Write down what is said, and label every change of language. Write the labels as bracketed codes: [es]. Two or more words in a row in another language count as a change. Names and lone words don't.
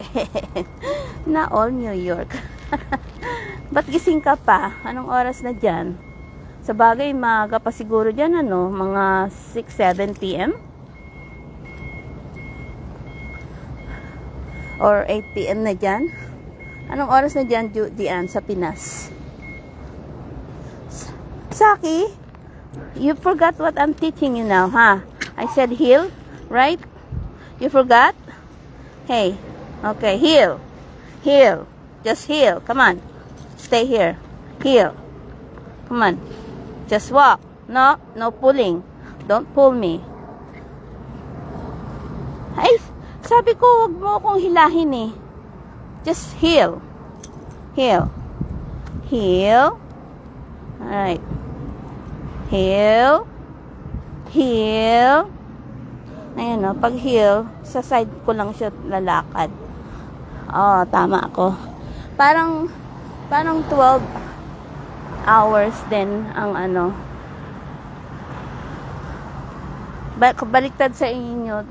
[tl] Na all New York. Ba't gising ka pa? Anong oras na dyan? Sa bagay, maaga pa siguro dyan, ano? Mga 6-7 p.m. Or 8 p.m. na dyan. Anong oras na dyan, Dian, sa Pinas? [en] Saki, you forgot what I'm teaching you now, huh? I said heel, right? You forgot? Hey, okay, heel. Heel. Just heel. Come on. Stay here. Heel. Come on. Just walk. No pulling. Don't pull me. [tl] Ay, sabi ko, wag mo akong hilahin eh. [en] Just heel. Heel. Heel. Alright. Heel. Heel. [tl] Ayan o, pag heel, sa side ko lang siya lalakad. Oh, tama ako. Parang 12 hours din ang ano. Baliktad sa inyo.